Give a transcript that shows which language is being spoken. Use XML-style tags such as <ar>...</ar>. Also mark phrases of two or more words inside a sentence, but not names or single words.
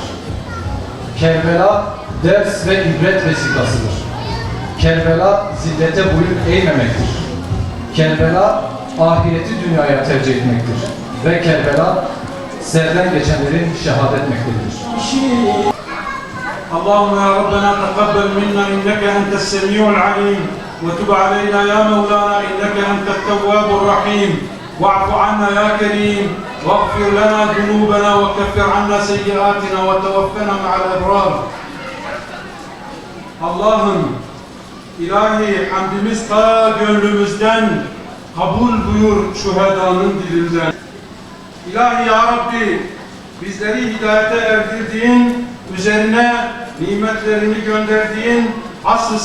<tr>Kerbela ders ve ibret vesikasıdır. Kerbela zillete boyun eğmemektir. Kerbela ahireti dünyaya tercih etmektir. Ve Kerbela serden geçenlerin şehadet mektebidir.</tr> <ar>اللهم يا ربنا تقبل منا إنك أنت السميع العليم وتب علينا يا مولانا إنك أنت التواب الرحيم واعف عنا يا كريم واغفر لنا ذنوبنا وكفر عنا سيئاتنا وتوفنا مع الأبرار.</ar> <tr>Allah'ım, ilahi hamdimiz ta gönlümüzden kabul buyur şuhedanın dilinden. İlahi ya Rabbi, bizleri hidayete erdirdiğin, üzerine nimetlerini gönderdiğin asr-ı</tr>